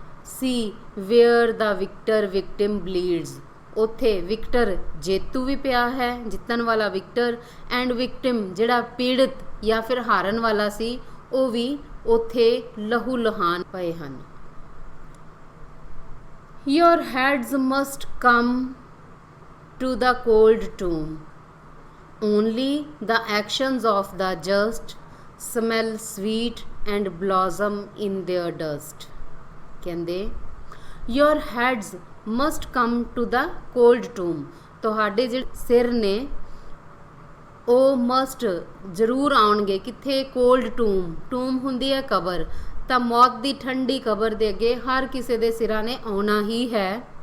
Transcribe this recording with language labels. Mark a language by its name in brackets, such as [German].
[English] ਸੀ where the victim bleeds, [Punjabi] ਉੱਥੇ Victor ਜੇਤੂ ਵੀ ਪਿਆ ਹੈ, ਜਿੱਤਣ ਵਾਲਾ ਵਿਕਟਰ, ਐਂਡ ਵਿਕਟਿਮ ਜਿਹੜਾ ਪੀੜਤ ਜਾਂ ਫਿਰ ਹਾਰਨ ਵਾਲਾ ਸੀ ਉਹ ਵੀ ਉੱਥੇ ਲਹੂ ਲਹਾਨ ਪਏ ਹਨ। [English] Your heads must come to the cold tomb, only the actions of the just smell sweet and blossom in their dust। [Punjabi] ਕਹਿੰਦੇ [English] your heads must come to the cold tomb, [Punjabi] ਤੁਹਾਡੇ ਜਿਹੜੇ ਸਿਰ ਨੇ ਉਹ ਮਸਟ ਜ਼ਰੂਰ ਆਉਣਗੇ ਕਿੱਥੇ, ਕੋਲਡ ਟੂਮ, ਟੂਮ ਹੁੰਦੀ ਹੈ ਕਬਰ, ਤਾਂ ਮੌਤ ਦੀ ਠੰਡੀ ਕਬਰ ਦੇ ਅੱਗੇ ਹਰ ਕਿਸੇ ਦੇ ਸਿਰਾਂ ਨੇ ਆਉਣਾ ਹੀ ਹੈ।